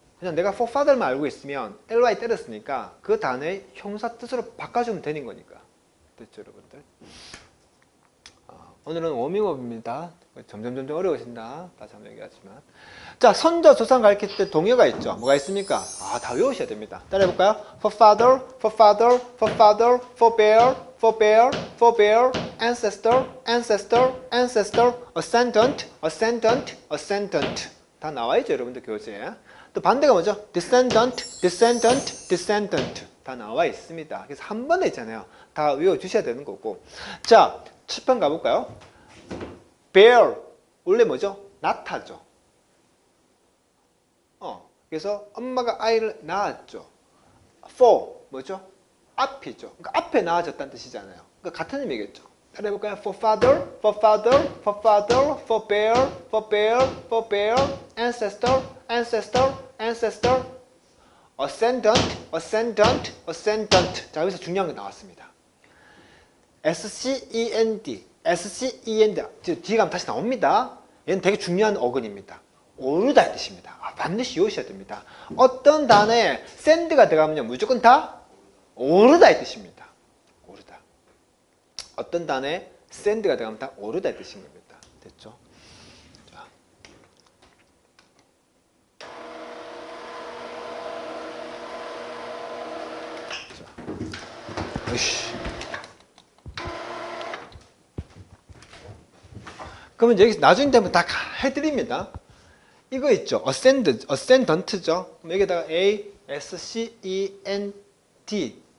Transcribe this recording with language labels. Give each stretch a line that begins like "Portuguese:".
Korean: 그냥 내가
English: for father
Korean: 만 알고 있으면 ly 때렸으니까 그 단어의 형사 뜻으로 바꿔주면 되는 거니까. 됐죠, 여러분들? 오늘은 워밍업입니다. 점점 어려워진다. 다시 한번 얘기하지만. 자, 선조 조상 가르칠 때 동요가 있죠. 뭐가 있습니까? 다 외우셔야 됩니다. 따라해볼까요?
English: For father, for father, for father, for bear, for bear, for bear, ancestor, ancestor, ancestor, ascendant, ascendant, ascendant.
Korean: 다 나와있죠, 여러분들 교재에. 또 반대가 뭐죠?
English: descendant, descendant, descendant.
Korean: 다 나와 있습니다. 그래서 한 번에 있잖아요. 다 외워주셔야 되는 거고. 자, 7번 가볼까요? bear, 원래 뭐죠? 낳다죠. 그래서 엄마가 아이를 낳았죠. for, 뭐죠? 앞이죠. 그러니까 앞에 낳아졌다는 뜻이잖아요. 그러니까 같은 의미겠죠. 따라해볼까요?
English: For father, for father, for father, for bear, for bear, for bear, ancestor, ancestor, ancestor, ascendant, ascendant, ascendant.
Korean: 자, 여기서 중요한 게 나왔습니다.
English: SCEND, SCEND.
Korean: 뒤에 가면 다시 나옵니다. 얘는 되게 중요한 어근입니다. 오르다의 뜻입니다. 반드시 외우셔야 됩니다. 어떤 단어에 send가 들어가면요, 무조건 다 오르다의 뜻입니다. 오르다. 어떤 단어에 send가 들어가면 다 오르다의 뜻인 겁니다. 됐죠? 자. 으이씨. 그러면 여기 나중에 되면 다 해드립니다. 이거 있죠. ascendant죠. 그럼 여기다가 A, S, C, E, N, D.